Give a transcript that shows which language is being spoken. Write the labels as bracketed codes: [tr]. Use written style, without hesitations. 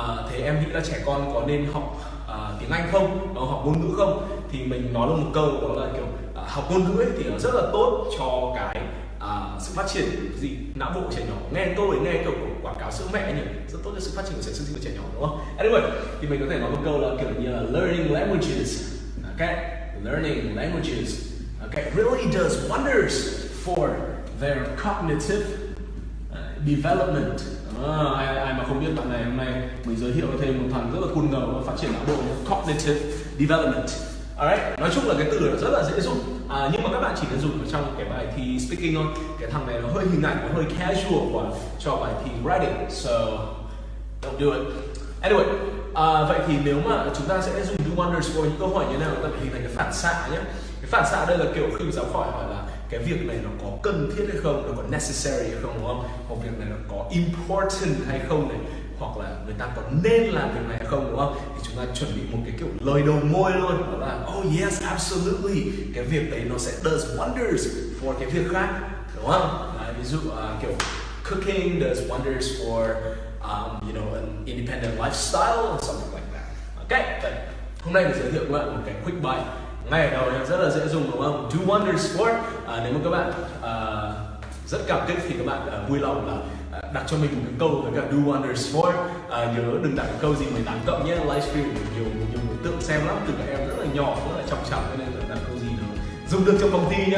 [vi] Thế em nghĩ là trẻ con có nên học tiếng Anh không? Học ngôn ngữ không? Thì mình nói được một câu đó là kiểu học ngôn ngữ ấy thì nó rất là tốt cho cái sự phát triển gì não bộ trẻ nhỏ. Nghe câu ấy, nghe kiểu quảng cáo sữa mẹ nhỉ, rất tốt cho sự phát triển của sự sinh của trẻ nhỏ, đúng không? Anyway, thì mình có thể nói một câu là kiểu như là [en] learning languages. Okay, learning languages. Okay, really does wonders for their cognitive development. [vi] Ai mà không biết bạn này, hôm nay mình giới thiệu thêm một thằng rất là cool ngầu và phát triển não bộ, cognitive development. Alright, nói chung là cái từ này rất là dễ dùng, nhưng mà các bạn chỉ nên dùng ở trong cái bài thi speaking thôi. Cái thằng này nó hơi hình ảnh, nó hơi casual quá cho bài thi writing, [en] so don't do it. [vi] Anyway, vậy thì nếu mà chúng ta sẽ dùng do wonders for những câu hỏi như thế nào, chúng ta phải hình thành cái phản xạ nhé. Cái phản xạ đây là kiểu khi giáo khỏi hỏi là cái việc này nó có cần thiết hay không, nó có necessary hay không, đúng không? Hoặc việc này nó có important hay không này, hoặc là người ta có nên làm việc này hay không, đúng không? Thì chúng ta chuẩn bị một cái kiểu lời đầu môi luôn, đó là [en] oh yes, absolutely, [vi] cái việc đấy nó sẽ [en] does wonders for [vi] cái việc khác, đúng không? Ví dụ kiểu [en] cooking does wonders for you know, an independent lifestyle or something like that. [vi] Okay, vậy hôm nay mình giới thiệu các bạn một cái quick bite ngay ở đầu, rất là dễ dùng, đúng không? Do wonders for. Nếu mà các bạn rất cảm kích thì các bạn vui lòng là đặt cho mình một cái câu với cả do wonders for. Nhớ đừng đặt cái câu gì 18 cộng nhé, livestream nhiều đối tượng xem lắm, từ các em rất là nhỏ, rất là trọng cho nên là đặt câu gì nó dùng được trong phòng thi nhé.